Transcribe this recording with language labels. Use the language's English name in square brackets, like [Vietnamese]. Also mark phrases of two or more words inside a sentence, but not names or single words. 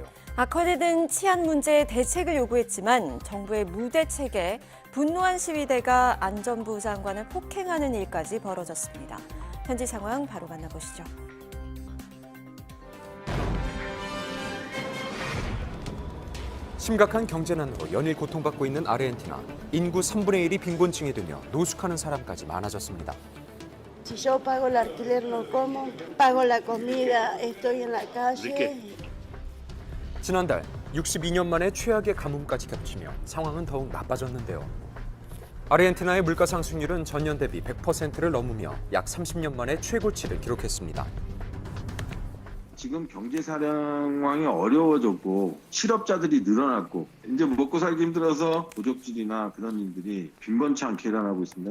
[Korean] 악화되는 치안 문제에 대책을 요구했지만 정부의 무대책에 분노한 시위대가 안전부 장관을 폭행하는 일까지 벌어졌습니다. 현지 상황 바로 만나보시죠. 심각한 경제난으로 연일 고통받고 있는 아르헨티나. 인구 3분의 1이 빈곤층이 되며 노숙하는 사람까지 많아졌습니다. [Spanish] Si yo pago el alquiler no como, pago la comida, estoy en la calle. [Korean] 지난달 62년 만에 최악의 가뭄까지 겹치며 상황은 더욱 나빠졌는데요. 아르헨티나의 물가 상승률은 전년 대비 100%를 넘으며 약 30년 만에 최고치를 기록했습니다. 지금 경제 상황이 어려워졌고 실업자들이 늘어났고 이제 먹고 살기 힘들어서 도적질이나 그런 일들이 빈번치 않게 일어나고 있습니다.